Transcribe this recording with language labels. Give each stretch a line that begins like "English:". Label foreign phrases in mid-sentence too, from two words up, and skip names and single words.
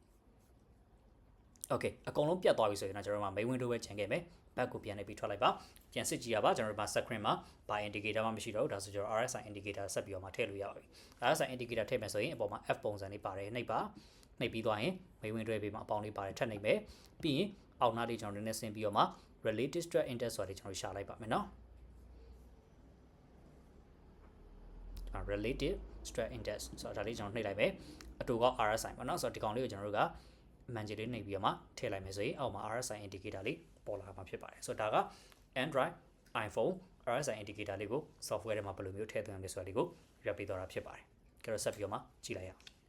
Burmese: okay အကုန်လုံးပြတ်သွားပြီဆိုရင်တော့ကျွန်တော်တို့မှာ
English: main window
Burmese: ပဲကျန်ခဲ့မယ် back ကိုပြန်နေပြီးထွက်လိုက်ပါပြန်စစ်ကြည့်ရပါကျွန်တော်တို့မှာ screen မှာဘာ indicator မှမရှိတော့ဘူးဒါဆိုကျွန်တော်
English: RSI indicator
Burmese: ဆက်ပြီးတော့မှထည့်လို့ရပါပြီ
English: RSI indicator
Burmese: ထည့်မယ်ဆိုရင်အပေါ်မှာ F ပုံစံလေးပါတယ်နှိပ်ပါနှိပ်ပြီးသွားရင်မိဝင်တွဲပေးမှာအပေါင်းလေးပါတယ်ထပ်နှိပ်မယ်ပြီးရင်အောက်နားလေးကျွန်တော်နည်းနည်းဆင်းပြီးတော့မှ
English: relative stress index
Burmese: ဆိုတာလေးကျွန်တော်ရှာလိုက်ပါမယ်နော်
English: relative stress index
Burmese: ဆိုတာဒါလေးကျွန်တော်နှိပ်လိုက်မယ်အတူက RSI ပေါ့နော်ဆိုတော့ဒီကောင်လေးကိုကျွန်တော်တို့ကအမှန်ကြီးလေးနှိပ်ပြီးတော့မှထည့်လိုက်မယ်ဆိုရင်အောက်မှာ
English: RSI indicator
Burmese: လေးပေါ်လာမှာဖြစ်ပါတယ်ဆိုတော့ဒါက Android iPhone
English: RSI indicator
Burmese: လေးကို software ထဲမှာဘယ်လိုမျိုးထည့်သွင်းရလဲဆိုတာလေးကိုပြပြသွားတာဖြစ်ပါတယ်ကြတော့ဆက်ပြီးတော့မှကြည့်လိုက်ရအောင်